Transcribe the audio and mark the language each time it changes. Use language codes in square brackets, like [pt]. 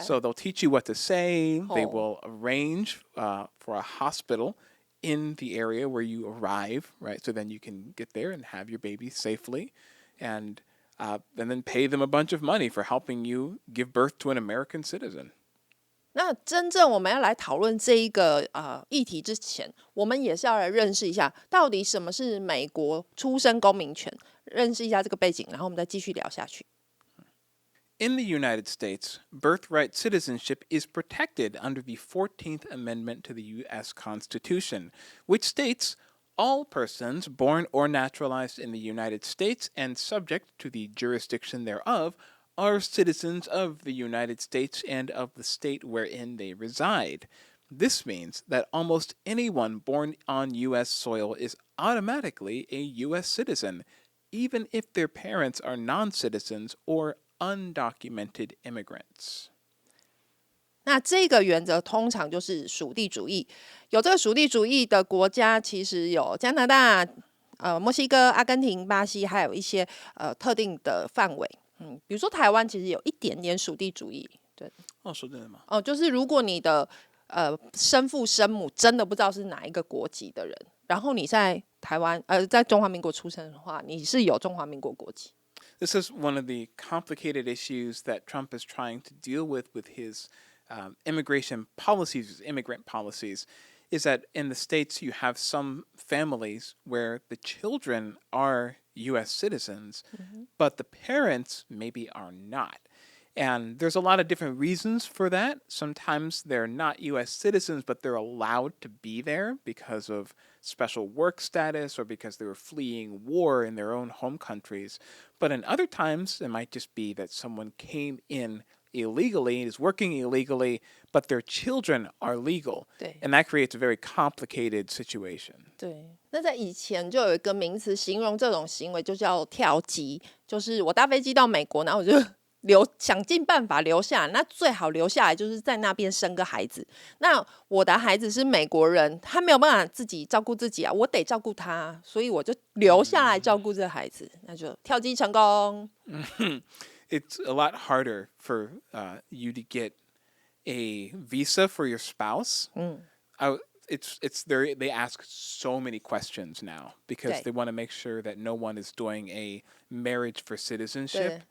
[en] So they'll teach you what to say. They will arrange for a hospital in the area where you arrive, right? So then you can get there and have your baby safely, and then pay them a bunch of money for helping you give birth to an American citizen. [zh] 那真正我们要来讨论这一个议题之前，我们也是要来认识一下到底什么是美国出生公民权，认识一下这个背景，然后我们再继续聊下去。 [en] In the United States, birthright citizenship is protected under the 14th Amendment to the U.S. Constitution, which states all persons born or naturalized in the United States and subject to the jurisdiction thereof are citizens of the United States and of the state wherein they reside. This means that almost anyone born on U.S. soil is automatically a U.S. citizen, even if their parents are non-citizens or undocumented immigrants. [zh] 那这个原则通常就是属地主义，有这个属地主义的国家，其实有加拿大、墨西哥、阿根廷、巴西，还有一些特定的范围。比如说台湾其实有一点点属地主义，对。说真的吗？就是如果你的生父生母真的不知道是哪一个国籍的人，然后你在台湾在中华民国出生的话，你是有中华民国国籍。 [en] This is one of the complicated issues that Trump is trying to deal with his immigration policies, immigrant policies, is that in the States you have some families where the children are U.S. citizens, but the parents maybe are not. And there's a lot of different reasons for that. Sometimes they're not US citizens, but they're allowed to be there because of special work status or because they were fleeing war in their own home countries. But in other times, it might just be that someone came in illegally, is working illegally, but their children are legal. [zh] 对 [en] And that creates a very complicated situation. [zh] 对，那在以前就有一个名词形容这种行为，就叫跳机，就是我搭飞机到美国，然后我就想尽办法留下来，那最好留下来就是在那边生个孩子。那我的孩子是美国人，他没有办法自己照顾自己啊，我得照顾他，所以我就留下来照顾这孩子，那就跳机成功。 [en] It's a lot harder for you to get a visa for your spouse. They ask so many questions now because they want to make sure that no one is doing a marriage for citizenship.